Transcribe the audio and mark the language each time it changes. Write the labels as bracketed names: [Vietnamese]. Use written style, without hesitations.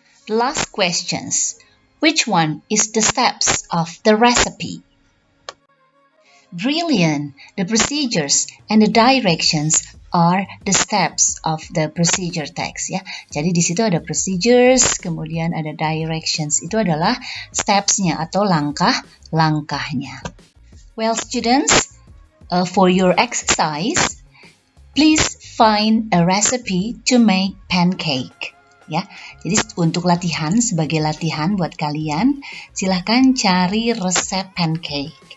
[English] Last questions. Which one is the steps of the recipe? Brilliant. The procedures and the directions are the steps of the procedure text ya. [Indonesian] Jadi di situ ada procedures, kemudian ada directions. Itu adalah steps-nya atau langkah-langkahnya. [English] Well, students, for your exercise, please find a recipe to make pancake. [Indonesian] Ya, jadi untuk latihan, sebagai latihan buat kalian, silahkan cari resep pancake.